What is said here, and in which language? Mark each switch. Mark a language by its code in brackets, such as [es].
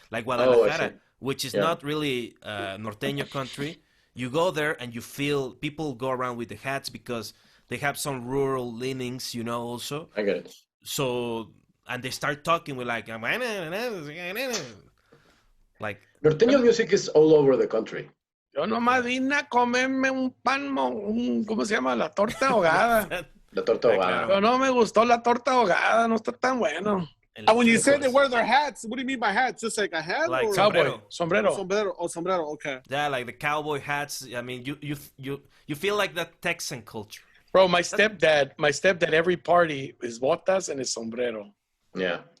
[en] Like Guadalajara, which is not really Norteño country. You go there and you feel people go around with the hats because they have some rural leanings, you know, also. I get it. So, and they start talking with like Norteño music is all over the country. [es] Yo nomás vine a comerme un pan, ¿cómo se llama? La torta ahogada. La torta ahogada. Pero no me gustó la torta ahogada, no está tan bueno. [en] And when you say they wear their hats, what do you mean by hats? Just like a hat? Like or cowboy. Sombrero. Sombrero, okay. Yeah, like the cowboy hats. I mean, you feel like that Texan culture. Bro, my stepdad, every party is botas and his sombrero. Yeah.